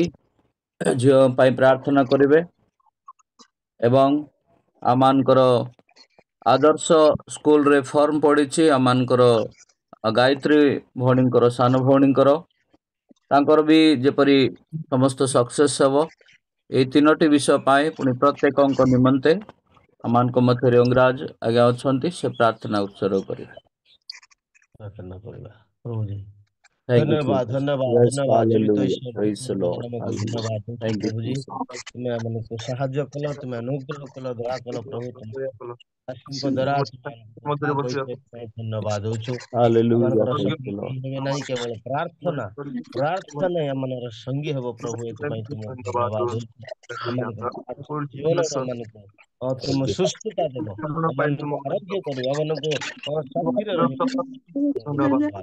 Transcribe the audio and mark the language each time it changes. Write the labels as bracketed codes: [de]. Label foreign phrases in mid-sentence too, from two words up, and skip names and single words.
[or] ଝିଅ ପାଇଁ ପ୍ରାର୍ଥନା କରିବେ ଏବଂ ଆମମାନଙ୍କର ଆଦର୍ଶ ସ୍କୁଲରେ ଫର୍ମ ପଡ଼ିଛି ଆମମାନଙ୍କର ଗାୟତ୍ରୀ ଭଉଣୀଙ୍କର ସାନ ଭଉଣୀଙ୍କର ତାଙ୍କର ବି ଯେପରି ସମସ୍ତ ସକ୍ସେସ୍ ହେବ এই 3ଟି ବିଷୟ ପାଇଁ ପୁଣି ପ୍ରତ୍ୟେକଙ୍କ ନିମନ୍ତେ ଆମମାନଙ୍କ ମଧ୍ୟରେ ଅଙ୍ଗରାଜ ଆଜ୍ଞା ଅଛନ୍ତି ସେ ପ୍ରାର୍ଥନା ଉତ୍ସର୍ଗ କରିବେ ପ୍ରାର୍ଥନା କରିବା ପ୍ରଭୁଜୀ [en] Thank you, [or] ଧନ୍ୟବାଦ [en] Jesus. [or] ଧନ୍ୟବାଦ [en] Yes, [or] ଧନ୍ୟବାଦ ଜୀବିତ [en] hallelujah. Praise the Lord. [or] ଆମକୁ [en] Hallelujah. [or] ଧନ୍ୟବାଦ ଦଉଛୁ [en] Thank you, [or] ପ୍ରଭୁଜୀ [en] Jesus. [or] ତୁମେ ଆମକୁ ସାହାଯ୍ୟ କଲ ତୁମେ ଅନୁଗ୍ରହ କଲ ଦୟା କଲ ପ୍ରଭୁ ଦାସଙ୍କ ଦ୍ୱାରା ମଧ୍ୟରେ ବସିବା ଧନ୍ୟବାଦ ଦଉଛୁ [en] Hallelujah. [or] ଏମାନଙ୍କର [en] Praise [or] ସଙ୍ଗୀ [en] the Lord. [or] ହେବେ ନାହିଁ କେବଳ ପ୍ରାର୍ଥନା ଏମାନଙ୍କର ସଙ୍ଗୀ ହେବ ପ୍ରଭୁ ଏଥିପାଇଁ ତୁମକୁ ଧନ୍ୟବାଦ ଦଉଛୁ ଏମାନଙ୍କ ଜୀବନରେ ଏମାନଙ୍କୁ ତୁମ ସୁସ୍ଥତା ଦେବ ଏମାନଙ୍କୁ ଆରୋଗ୍ୟ କରିବ ଏମାନଙ୍କୁ ଶାନ୍ତିରେ ରହିବ ଧନ୍ୟବାଦ